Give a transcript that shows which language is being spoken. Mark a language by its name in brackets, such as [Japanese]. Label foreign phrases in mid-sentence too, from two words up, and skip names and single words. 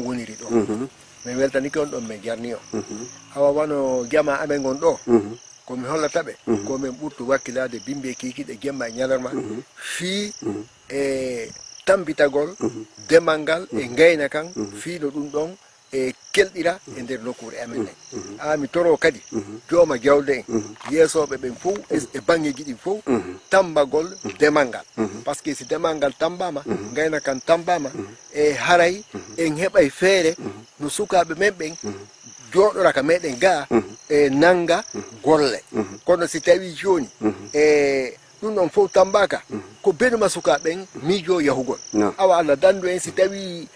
[Fula] woniri ɗo min weltanike on ɗon min jarni o awa wano jama amen gon ɗo komi hollataɓe komin ɓurtu wakkilade bimbe kikiɗe gemma e ñalarma fii e tambitagol demal ngal e gayna kan fiino ɗum ɗon e kelɗira e nder nokkure amen ɗen mi toro kadi jooma jawle en yeesoɓe ɓen fof e bangeji ɗin fof tambagol demal ngal [French] par ce que [Fula] si demal ngal tambama gayna kan tambama e haray en heɓay feere no sukaɓe men ɓen joɗora ka meɗen ga e nanga golle kono si tawi joni e ɗum ɗon fof tambaka ko benuma sukaɓen miijo yahugol awa Allah dandu en si tawi